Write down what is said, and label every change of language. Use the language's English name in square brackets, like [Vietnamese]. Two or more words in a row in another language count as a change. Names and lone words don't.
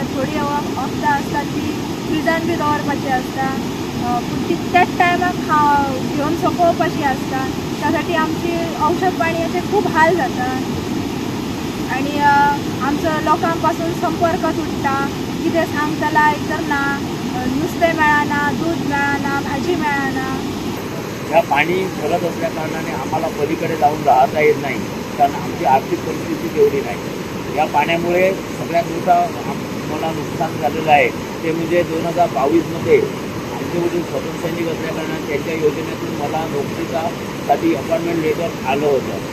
[Konkani] थोडी वखदां आसता ती फ्रिजान बी दवरपाची आसता, पूण ती त्याच टायमाक घेवन सोंपोवपाची आसता। त्यासाठी आमची औषध पाणयाचे खूप हाल जाता आनी आमचो लोकां पासून संपर्क तुटता। कितें सांगतला तर ना, नुस्तें मेळना, दूध मेळना, भाजी मेळना। [Marathi] या पाणी भरत असल्या कारणाने आम्हाला पलीकडे जाऊन राहता येत नाही, कारण आमची आर्थिक परिस्थिती तेवढी नाही। या पाण्यामुळे सगळ्यात मोठा मला नुकसान झालेलं आहे ते म्हणजे 2022मध्ये आमचे वडील स्वतंत्र सैनिक असल्या कारणाने त्यांच्या योजनेतून मला नोकरीसाठी [English] appointment letter [Marathi] आलं होतं।